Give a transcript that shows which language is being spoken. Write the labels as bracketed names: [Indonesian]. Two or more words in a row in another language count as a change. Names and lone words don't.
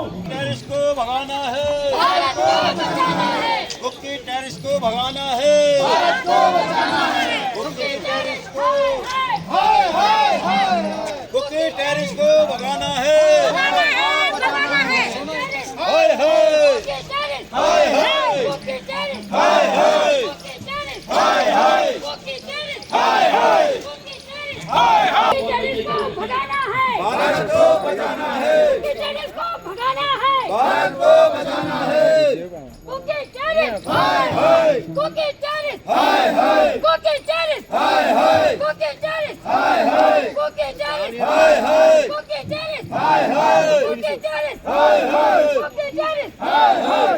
[Hindi] टेररिस्ट को भगाना है, भारत को बचाना है, कुकी टेररिस्ट को भगाना है, भारत को बचाना है, कुकी टेररिस्ट को हाय हाय हाय, कुकी टेररिस्ट को भगाना है, भगाना है, हाय हाय कुकी टेररिस्ट, हाय हाय कुकी टेररिस्ट, हाय हाय कुकी टेररिस्ट, हाय हाय कुकी टेररिस्ट, हाय हाय कुकी टेररिस्ट, हाय हाय, कुकी टेररिस्ट को भगाना है, भारत को बचाना है, कुकी टेररिस्ट को भगाना है, भारत को बचाना है, कुकी टेररिस्ट, हाय हाय कुकी टेररिस्ट, हाय हाय कुकी टेररिस्ट, हाय हाय कुकी टेररिस्ट, हाय हाय कुकी टेररिस्ट, हाय हाय कुकी टेररिस्ट, हाय हाय कुकी टेररिस्ट, हाय हाय कुकी टेररिस्ट, हाय हाय